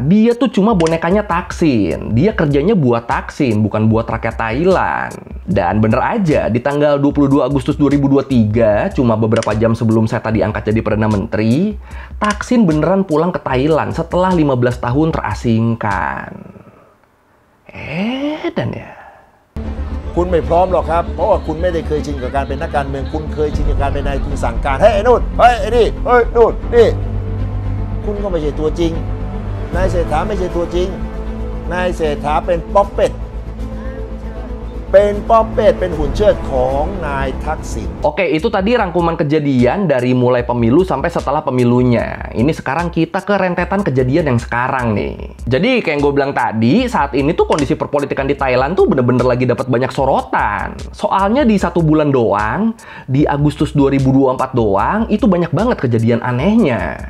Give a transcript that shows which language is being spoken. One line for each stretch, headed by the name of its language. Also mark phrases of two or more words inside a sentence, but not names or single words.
Indonesian: Dia tuh cuma bonekanya Thaksin. Dia kerjanya buat Thaksin, bukan buat rakyat Thailand. Dan bener aja, di tanggal 22 Agustus 2023, cuma beberapa jam sebelum Seta diangkat jadi Perdana Menteri, Thaksin beneran pulang ke Thailand setelah 15 tahun terasingkan. Edan ya?
Thai: คุณไม่พร้อมหรอกครับเพราะว่าคุณไม่ได้เคยชินกับการเป็นนักการเมืองคุณเคยชินกับการเป็นนายทุนสั่งการเฮ้ยไอ้นู่นเฮ้ยไอ้นี่เฮ้ยนู่นนี่คุณก็ไม่ใช่ตัวจริงนายเศรษฐาไม่ใช่ตัวจริงนายเศรษฐาเป็นป๊อปเป็ดเป็นหุ่นเชิดของนายทักษิณ
Indonesian: Oke, itu tadi rangkuman kejadian dari mulai pemilu sampai setelah pemilunya. Ini sekarang kita ke rentetan kejadian yang sekarang nih. Jadi kayak yang gue bilang tadi, saat ini tuh kondisi perpolitikan di Thailand tuh bener-bener lagi dapat banyak sorotan. Soalnya di 1 bulan doang, di Agustus 2024 doang, itu banyak banget kejadian anehnya.